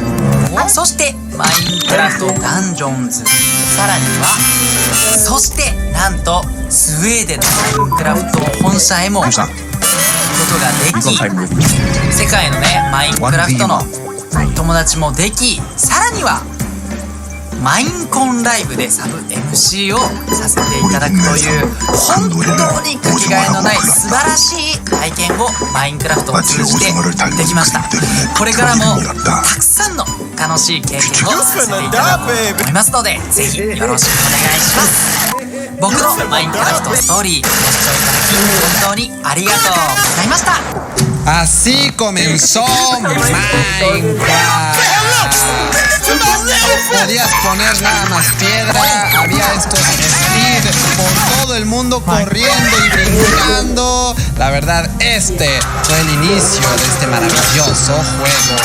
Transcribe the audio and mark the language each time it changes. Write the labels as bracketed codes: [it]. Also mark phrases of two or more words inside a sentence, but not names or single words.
[ja] そしてマインクラフトダンジョンズ、さらにはそしてなんとスウェーデンのマインクラフト本社へもことができ、世界のねマインクラフトの友達もでき、さらにはマインコンライブでサブ MC をさせていただくという本当にかけがえのない素晴らしい体験をマインクラフトを通じてできました。これからもたくさんの楽しい経験をさせていただこうと思いますので、ぜひよろしくお願いします。僕のマインクラフトストーリーご視聴いただき本当にありがとうございました。 [es] Así comenzó Minecraft. Podías poner nada más piedra, había estos speed por todo el mundo corriendo y brincando. La verdad, este fue el inicio de este maravilloso juego.